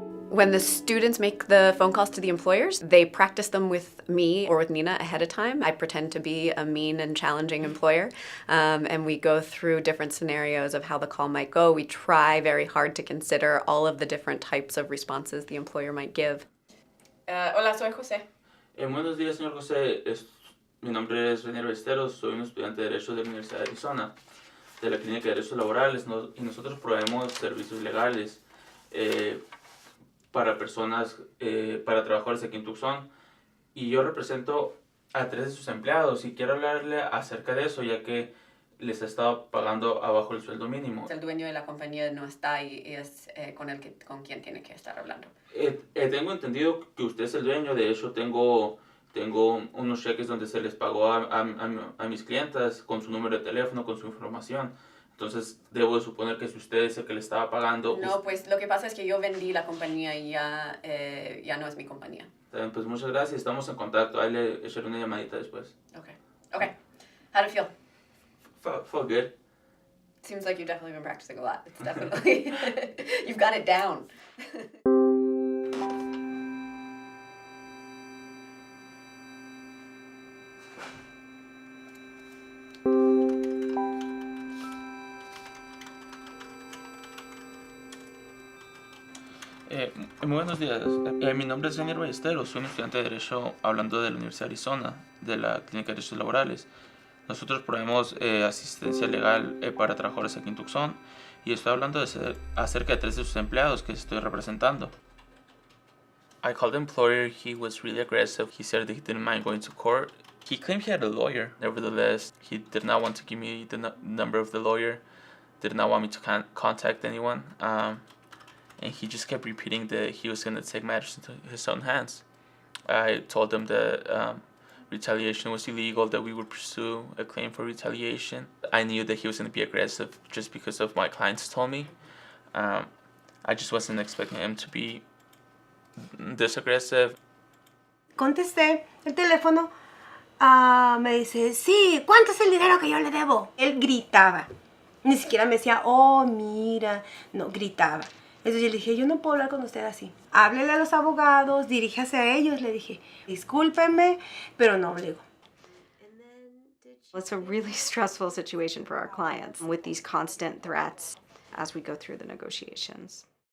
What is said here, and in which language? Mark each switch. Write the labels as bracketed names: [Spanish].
[English] When the students make the phone calls to the employers, they practice them with me or with Nina ahead of time. I pretend to be a mean and challenging employer, and we go through different scenarios of how the call might go. We try very hard to consider all of the different types of responses the employer might give. [Spanish] Hola, soy José. Buenos días, señor José. Mi nombre es René Besteros, soy un estudiante de Derecho de la Universidad de Arizona, de la Clínica de Derechos Laborales, y nosotros proveemos servicios legales para personas, para trabajadores aquí en Tucson, y yo represento a 3 de sus empleados y quiero hablarle acerca de eso, ya que les ha estado pagando abajo el sueldo mínimo. El dueño de la compañía no está y es con quien tiene que estar hablando. Tengo entendido que usted es el dueño. De hecho, tengo unos cheques donde se les pagó a mis clientas con su número de teléfono, con su información. Entonces, debo de suponer que si usted es el que le estaba pagando... No, pues lo que pasa es que yo vendí la compañía y ya no es mi compañía. Pues muchas gracias, estamos en contacto. Ahí le echaré una llamadita después. [English] Okay. How do you feel? Felt good. Seems like you've definitely been practicing a lot. It's definitely, you've got it down. [Spanish] Muy buenos días. Mi nombre es Daniel Ballesteros, soy un estudiante de Derecho hablando de la Universidad de Arizona, de la Clínica de Derechos Laborales. Nosotros proveemos asistencia legal para trabajadores aquí en Tucson y estoy hablando acerca de 3 de sus empleados que estoy representando. [English] I called the employer. He was really aggressive. He said that he didn't mind going to court. He claimed he had a lawyer. Nevertheless, he did not want to give me the number of the lawyer, did not want me to contact anyone. And he just kept repeating that he was going to take matters into his own hands. I told him that retaliation was illegal, that we would pursue a claim for retaliation. I knew that he was going to be aggressive just because of my clients told me. I just wasn't expecting him to be this aggressive. [Spanish] Contesté el teléfono. Me dice, sí, ¿cuánto es el dinero que yo le debo? Él gritaba. Ni siquiera me decía, oh, mira. No, gritaba. Entonces yo le dije, yo no puedo hablar con usted así. Háblele a los abogados, diríjase a ellos. Le dije, discúlpenme, pero no obligo. [English] It's a really stressful situation for our clients with these constant threats as we go through the negotiations.